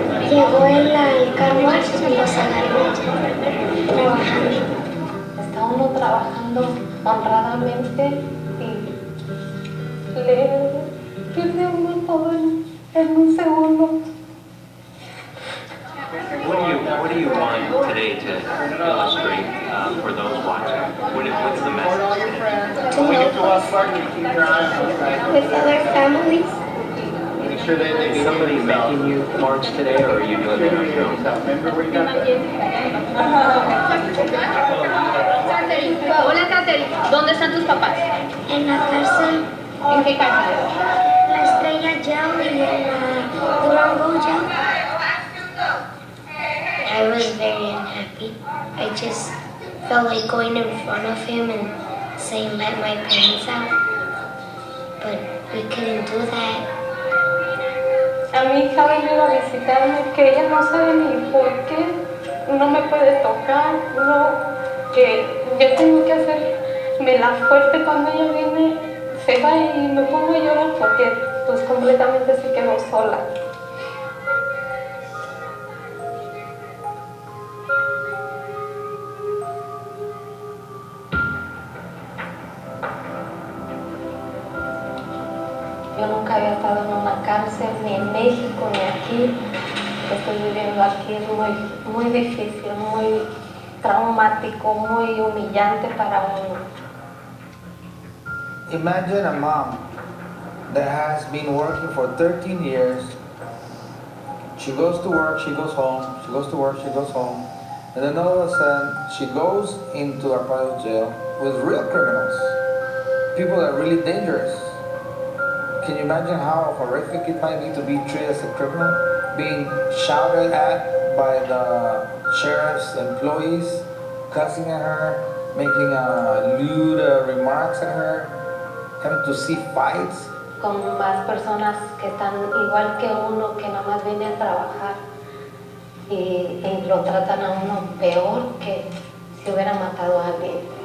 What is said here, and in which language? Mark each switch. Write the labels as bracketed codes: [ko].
[es] Llegó el car wash y los agarró trabajando. Está uno trabajando honradamente y le pierde uno todo en un segundo. [en] What do you want today to illustrate for those watching? What's the message? To help with other families. Is somebody making you march today, or are you doing it on your own? [es] Hola, Catherine. ¿Dónde están tus papás? En la cárcel. ¿En qué cárcel? La Estrella Jail y en la Durango Jail. [en] I was very unhappy. I just felt like going in front of him and saying, let my parents out. But we couldn't do that. [es] A mi hija ha venido a visitarme, que ella no sabe ni por qué no me puede tocar, que yo tengo que hacerme la fuerte cuando ella viene, se va y me pongo a llorar porque pues completamente se quedó sola. Yo nunca había estado en una cárcel, ni en México, ni aquí. Estoy viviendo aquí, es muy difícil, muy traumático, muy humillante para uno. [en] Imagine a mom that has been working for 13 years. She goes to work, she goes home, she goes to work, she goes home. And then all of a sudden, she goes into Arpaio jail with real criminals. People that are really dangerous. Can you imagine how horrific it might be to be treated as a criminal? Being shouted at by the sheriff's employees, cussing at her, making lewd remarks at her, having to see fights. [es] Con más personas que están igual que uno, que nada más viene a trabajar y lo tratan a uno peor que si hubiera matado a alguien.